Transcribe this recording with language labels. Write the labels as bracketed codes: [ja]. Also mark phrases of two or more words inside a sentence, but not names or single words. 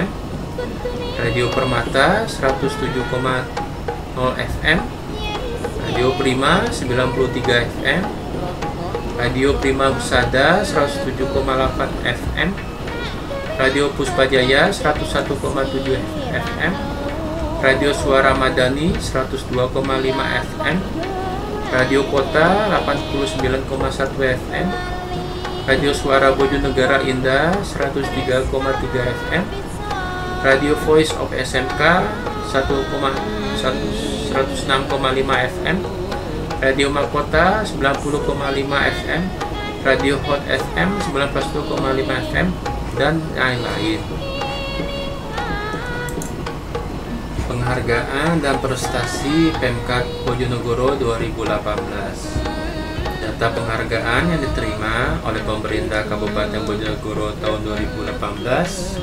[id] Radio Permata 107,0 FM. Radio Prima 93 FM. Radio Prima Husada 107,8 FM. Radio Puspajaya 101,7 FM. Radio Suara Madani 102,5 FM. Radio Kota 89,1 FM. Radio Suara Bojonegara Indah 103,3 FM. Radio Voice of SMK 106,5 FM. Radio Mahkota 90,5 FM. Radio Hot FM 91,5 FM dan lain-lain. Penghargaan dan prestasi Pemkab Bojonegoro 2018. Data penghargaan yang diterima oleh pemerintah Kabupaten Bojonegoro tahun 2018.